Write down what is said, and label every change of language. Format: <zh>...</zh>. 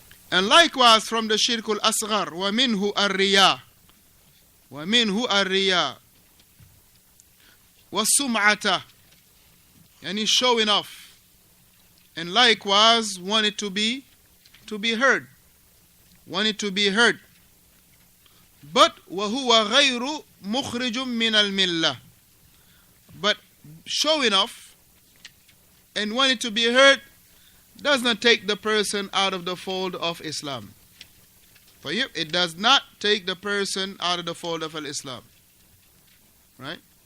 <en>And likewise from the shirkul asghar,</en> <ar>وَمِنْهُ الرِّيَاء. وَمِنْهُ الرِّيَاء. وَالسُّمْعَةَ.</ar> <en>And he's showing off. And likewise want it to be heard. Want it to be heard.</en> <ar>But وَهُوَ غَيْرُ مُخْرِجٌ مِنَ الْمِلَّةِ.</ar> <en>But showing off and wanting to be heard does not take the person out of the fold of Islam. For you, it does not take the person out of the fold of Islam. Right?</en>